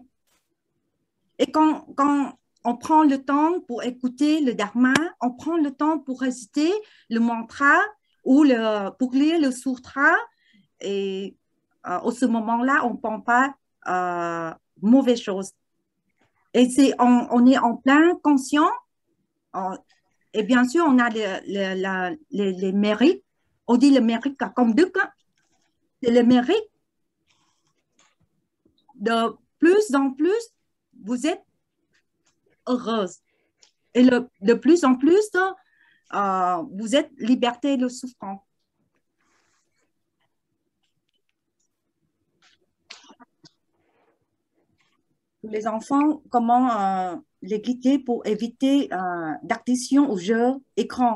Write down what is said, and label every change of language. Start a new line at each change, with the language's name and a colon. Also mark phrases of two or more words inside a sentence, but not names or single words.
French: Et quand on prend le temps pour écouter le dharma, on prend le temps pour réciter le mantra ou pour lire le sutra, et à ce moment-là, on ne pense pas mauvaise chose. Et on est en plein conscient. Et bien sûr, on a les mérites on dit le mérite
Vietnamese: cả công đức á.
French: C'est le mérite. De plus en plus, vous êtes heureuse. Et de plus en plus, vous êtes liberté de souffrance. Les enfants, comment les guider pour éviter d'addiction aux jeux écran.